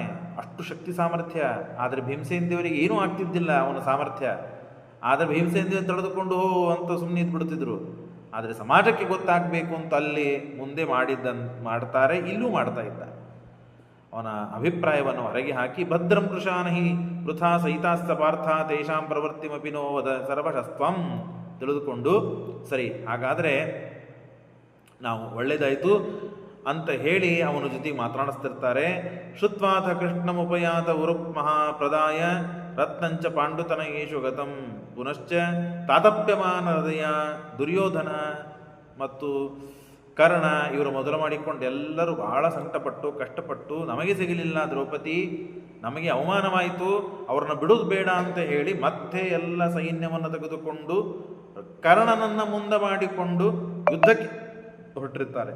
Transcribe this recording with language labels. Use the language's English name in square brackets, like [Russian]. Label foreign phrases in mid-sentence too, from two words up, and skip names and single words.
[Kannada] ಅಷ್ಟು ಶಕ್ತಿ ಸಾಮರ್ಥ್ಯ. ಆದರೆ ಭೀಮಸೇನ ದೇವರಿಗೆ ಏನೂ ಆಗ್ತಿದ್ದಿಲ್ಲ ಅವನ ಸಾಮರ್ಥ್ಯ. ಆದರೆ ಭೀಮಸೇನ ದೇವರು ತಡೆದುಕೊಂಡು ಅಂತ ಸುಮ್ಮನೆ ಇದ್ಬಿಡ್ತಿದ್ರು. ಆದರೆ ಸಮಾಜಕ್ಕೆ ಗೊತ್ತಾಗಬೇಕು ಅಂತ ಅಲ್ಲಿ ಮುಂದೆ ಮಾಡ್ತಾರೆ, ಇಲ್ಲೂ ಮಾಡ್ತಾ ಇದ್ದ. ಅವನ ಅಭಿಪ್ರಾಯವನ್ನು ಹೊರಗೆ ಹಾಕಿ [Sanskrit] ಭದ್ರಂ ಕೃಶಾನಹಿ ವೃಥಾ ಸಹಿತಾಸ್ತ ಪಾರ್ಥ ತೇಷಾಂ ಪ್ರವೃತ್ತಿಮಪಿ ನೋವದ ಸರ್ವಶಸ್ತ್ವಂ [Kannada] ತಿಳಿದುಕೊಂಡು, ಸರಿ ಹಾಗಾದರೆ ನಾವು ಒಳ್ಳೆಯದಾಯಿತು ಅಂತ ಹೇಳಿ ಅವನ ಜೊತೆಗೆ ಮಾತನಾಡಿಸ್ತಿರ್ತಾರೆ. [Sanskrit] ಶ್ರುತ್ವಾಥ ಕೃಷ್ಣಮುಪಯಾತ ಉರುಪ್ ಮಹಾಪ್ರದಾಯ ರತ್ನಂಚ ಪಾಂಡುತನಯೇಷು ಗತಂ ಪುನಶ್ಚ ತಾತಪ್ಯಮಾನ ಹೃದಯ [Kannada] ದುರ್ಯೋಧನ ಮತ್ತು ಕರ್ಣ ಇವರು ಮೊದಲು ಮಾಡಿಕೊಂಡು ಎಲ್ಲರೂ ಬಹಳ ಸಂಕಟಪಟ್ಟು ಕಷ್ಟಪಟ್ಟು, ನಮಗೆ ಸಿಗಲಿಲ್ಲ ದ್ರೌಪದಿ, ನಮಗೆ ಅವಮಾನವಾಯಿತು, ಅವ್ರನ್ನ ಬಿಡೋದು ಬೇಡ ಅಂತ ಹೇಳಿ ಮತ್ತೆ ಎಲ್ಲ ಸೈನ್ಯವನ್ನು ತೆಗೆದುಕೊಂಡು ಕರ್ಣನನ್ನು ಮುಂದೆ ಮಾಡಿಕೊಂಡು ಯುದ್ಧಕ್ಕೆ ಹೊರಟಿರ್ತಾರೆ.